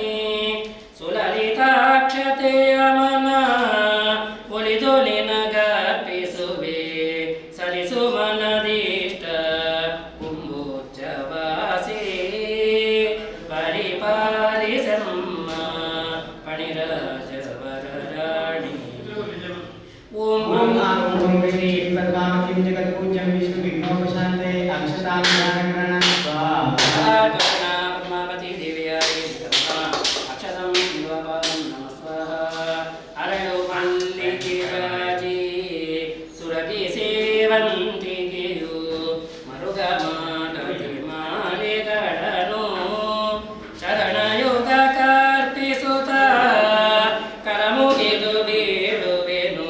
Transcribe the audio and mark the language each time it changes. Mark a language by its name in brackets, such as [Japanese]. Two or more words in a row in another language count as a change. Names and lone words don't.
[Kannada] ಸುಲಲಿತಾಕ್ಷತೆಯ ಮನ ಒಲಿದು ನಿನಗರ್ಪಿಸುವೆ. ಸಲಿಸು ಮನದಿಷ್ಟ ಕುಂಭೋಚ್ಚವಾಸಿ. ಪರಿಪಾಲಿಸೆಮ್ಮ ಪಣಿರಾಜ ವರರಾಣಿ. [Sanskrit] ಓಂ ಓಂ ಓಂ ಶ್ರೀ ಪದ್ಮಾವತಿ ಜಗತ್ಪೂಜ್ಯಂ ವಿಶ್ವವಿಘ್ನೋಪಶಾಂತೆ ಅಕ್ಷತಾಂ ಗ್ರಹಣ ಗ್ರಹಣ ಸ್ವಾಹ. ಪದ್ಮಾವತಿ ದೇವಿಯಾಯೇ ಅಕ್ಷತಂ ನಿರ್ವಪಾಮ್ಯಂ ನಮಃ ಸ್ವಾಹ. [Kannada] ಅರಳು ಮಲ್ಲಿಗೆ ರಾಜಿ ಸುರಗಿ ಸೇವಂತಿಗೆಯು ಮರುಗ ಮಾಲತಿ ಮಾಲೆಗಳನ್ನು ಶರಣಯುಗ ಕರ್ಪಿಸುತ್ತ ಕರಮುಗಿದು ಬೇಡುವೆನು.